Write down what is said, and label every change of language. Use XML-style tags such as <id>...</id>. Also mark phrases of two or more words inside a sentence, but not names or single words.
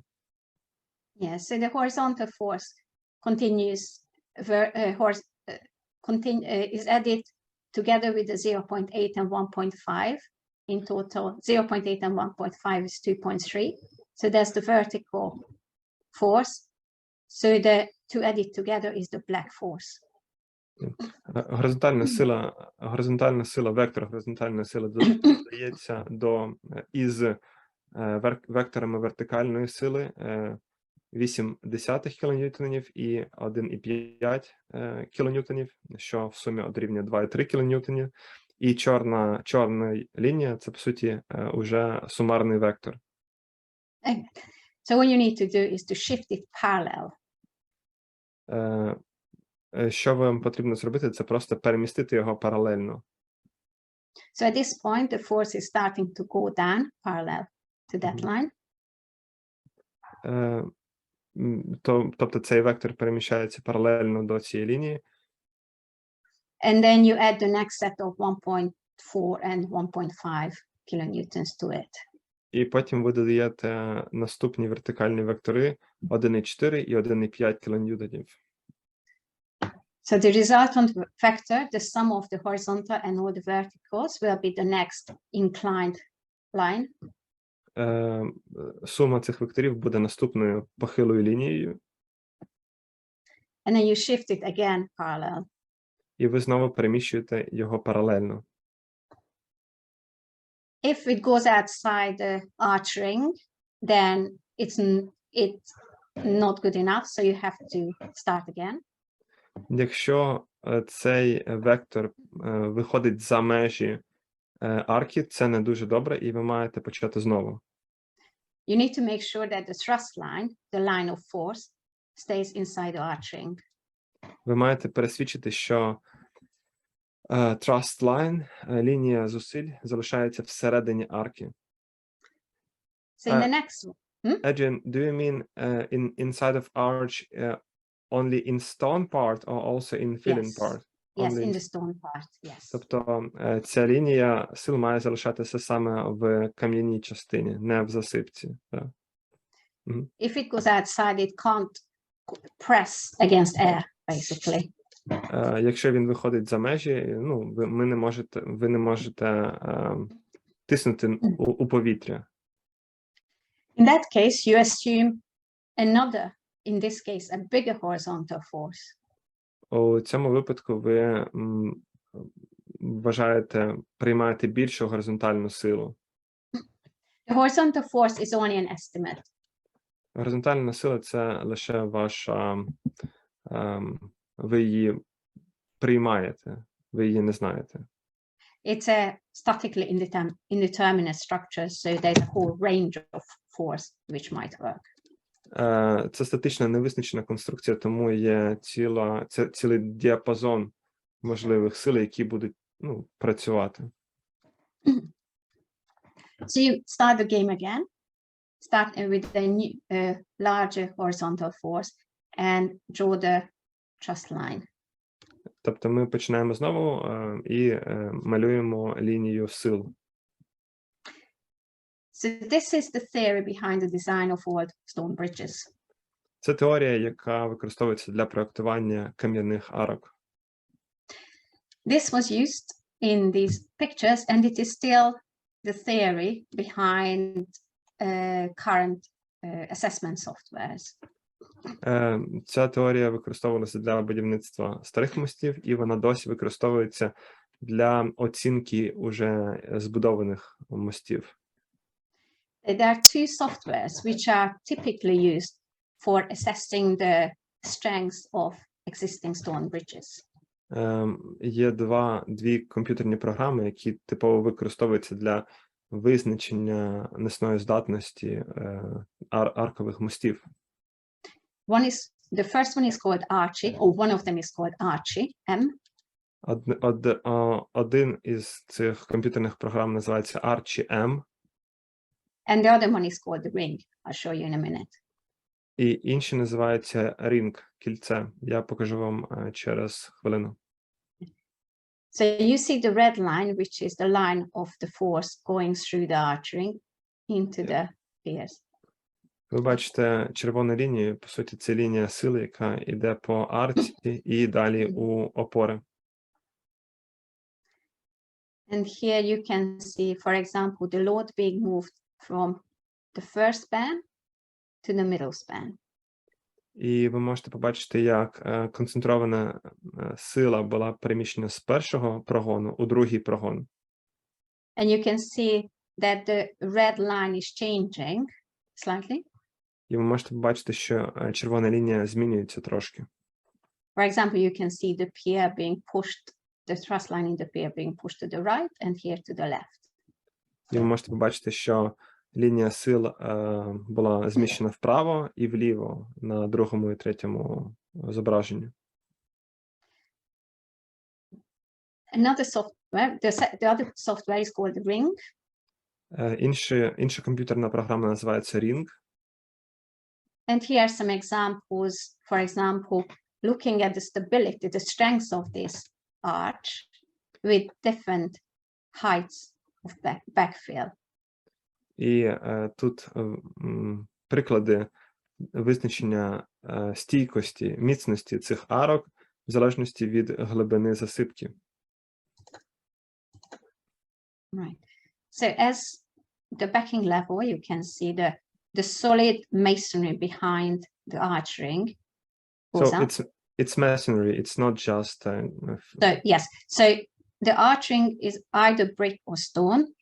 <en>Yeah, so the horizontal force continues, is added together with the 0.8 and 1.5. In total, 0.8 and 1.5 is 2.3. So that's the vertical force. So the two added together is the black force.</en> <uk>Горизонтальна сила, вектор горизонтальної сили додається із векторами вертикальної сили 0,8 кілоньютонів і 1,5 кілоньютонів, що в сумі дорівнює 2,3 кілоньютонів. І чорна лінія – це, по суті, уже сумарний вектор.</uk> <en>So what you need to do is to shift it parallel.</en> <uk>Що вам потрібно зробити, це просто перемістити його паралельно.</uk> <en>So at this point, the force is starting to go down parallel to that line.</en> <uk>Тобто цей вектор переміщається паралельно до цієї лінії.</uk> <en>And then you add the next set of 1.4 and 1.5 kilonewtons to it.</en> <uk>І потім ви додаєте наступні вертикальні вектори 1,4 і 1,5 кілоньютонів.</uk> <en>So the resultant vector, the sum of the horizontal and all the verticals, will be the next inclined line.</en> <uk>Сума цих векторів буде наступною похилою лінією.</uk> <en>And then you shift it again parallel.</en> <uk>І ви знову переміщуєте його паралельно.</uk> <en>If it goes outside the arch ring, then it's not good enough, so you have to start again.</en> <uk>Якщо цей вектор виходить за межі арки, це не дуже добре, і ви маєте почати знову.</uk> <en>You need to make sure that the thrust line, the line of force, stays inside the arch ring.</en> <uk>Ви маєте пересвідчити, що</uk> <en>thrust line,</en> <uk>лінія зусиль, залишається всередині арки.</uk> <en>So in the next one, Adrian, do you mean inside of arch only in stone part or also in filling Yes. part? yes, Only in the stone part, yes.</en> <uk>Тобто ця лінія сил має залишатися саме в кам'яній частині, не в засипці. Да.</uk> <en>If it goes outside, it can't press against air, basically.</en> <uk>Якщо він виходить за межі, ну, ви не можете тиснути у повітря.</uk> <en>In that case, you assume another, in this case, a bigger horizontal force.</en> <uk>У цьому випадку ви приймаєте більшу горизонтальну силу.</uk> <en>The horizontal force is only an estimate.</en> <uk>Горизонтальна сила – це лише ваша, ви її приймаєте, ви її не знаєте.</uk> <en>It's a statically indeterminate structure, so there's a whole range of force which might work.</en> <uk>Це статична невизначена конструкція, тому є цілий діапазон можливих сил, які будуть працювати.</uk> <en>So you start the game again, start with a new, larger horizontal force and draw the thrust line.</en> <uk>Тобто ми починаємо знову і малюємо лінію сил.</uk> <en>So this is the theory behind the design of old stone bridges.</en> <uk>Це теорія, яка використовується для проектування кам'яних арок.</uk> <en>This was used in these pictures, and it is still the theory behind current assessment softwares.</en> <uk>Ця теорія використовувалася для будівництва старих мостів, і вона досі використовується для оцінки уже збудованих мостів.</uk> <en>There are two softwares which are typically used for assessing the strength of existing stone bridges.</en> <uk>Є дві комп'ютерні програми, які типово використовуються для визначення несної здатності аркових мостів.</uk> <en>One is the first one is called Archie, or one of them is called Archie, M.</en> <uk>Один із цих комп'ютерних програм називається Archie M,</uk> <en>And the other one is called the Ring. I'll show you in a minute.</en> <uk>і інший називається Ring, кільце. Я покажу вам через хвилину.</uk> <en>So you see the red line, which is the line of the force going through the arch ring into the spheres.</en> <uk>Ви бачите червону лінію, по суті, це лінія сили, яка йде по арці і далі у опори.</uk> <en>And here you can see, for example, the load being moved from the first span to the middle span.</en> <uk>І ви можете побачити, як концентрована сила була переміщена з першого прогону у другий прогон.</uk> <en>And you can see that the red line is changing slightly.</en> <uk>І ви можете побачити, що червона лінія змінюється трошки.</uk> <en>For example, you can see the pier being pushed, the thrust line in the pier being pushed to the right and here to the left.</en> <uk>І ви можете побачити, що лінія сил була зміщена вправо і вліво на другому і третьому зображенні.</uk> <en>Another software, the other software is called Ring.</en> <uk>Інша комп'ютерна програма називається Ring.</uk> <en>And here are some examples, for example, looking at the stability, the strength of this arch with different heights of backfill.</en> <uk>І тут приклади визначення стійкості, міцності цих арок в залежності від глибини засипки.</uk> <en>Right. So as the backing level, you can see the solid masonry behind the arch ring goes So up. it's masonry, it's not just So yes, so the arch ring is either brick or stone.</en>